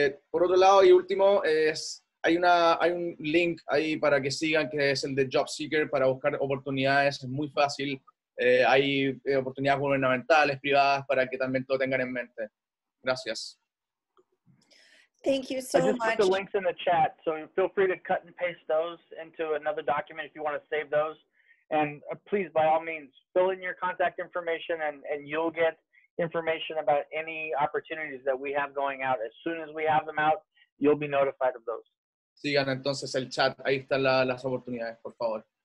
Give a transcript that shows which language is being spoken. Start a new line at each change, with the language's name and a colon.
Spanish: Por otro lado y último, hay un link ahí para que sigan, que es el de Job Seeker, para buscar oportunidades. Es muy fácil. Hay oportunidades gubernamentales, privadas, para que también lo tengan en mente. Gracias.
English: Thank you so much. I just put the links in the chat, so feel free to cut and paste those into another document if you want to save those. And please, by all means, fill in your contact information and you'll get information about any opportunities that we have going out. As soon as we have them out, you'll be notified of those.
Spanish: Sigan entonces el chat, ahí están las oportunidades, por favor.